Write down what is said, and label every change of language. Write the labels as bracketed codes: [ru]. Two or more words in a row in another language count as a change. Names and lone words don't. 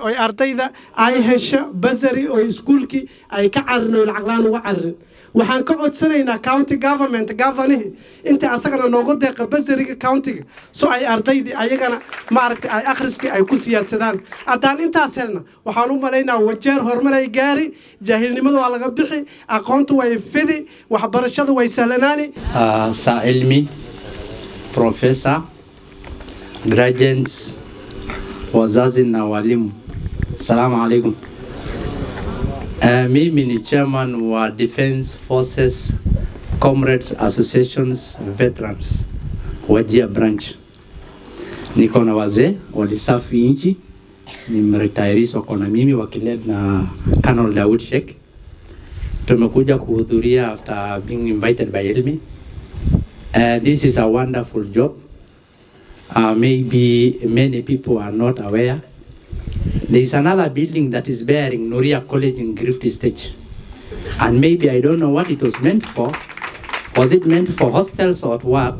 [so] oo ardayda ay hesho basari oo iskuulki ay ka carino lacag laan uga carin waxaan ka codsanaynaa [en] county government governor [so] inta asagana noogu deeqa basariga county-ga soo ay ardaydii ayagana ma aragtay ay akhriski ay ku siyaadsadaan adaan intaas helna waxaan u maleynaa wajeer horumar ay gaari jaahilnimadu waa laga bixi aqoontu way fidi waxbarashadu way sahlanaani [sw] sa ilmi [en] professor graduates [sw] wazazi na walimu [ar] salamu alaikum. [sw] Mimi ni chairman wa [en] Defense Forces Comrades Associations Veterans Wajia branch. [sw] Niko na wazee walisafi nchi, nimeretirees wako na mimi wakiled na Colonel Dawood Sheikh. Tumekuja kuhudhuria [en] after being invited by Elmi. This is a wonderful job. Maybe many people are not aware. There is another building that is bearing Nuria College in Griffith Stage. And maybe I don't know what it was meant for. Was it meant for hostels or what?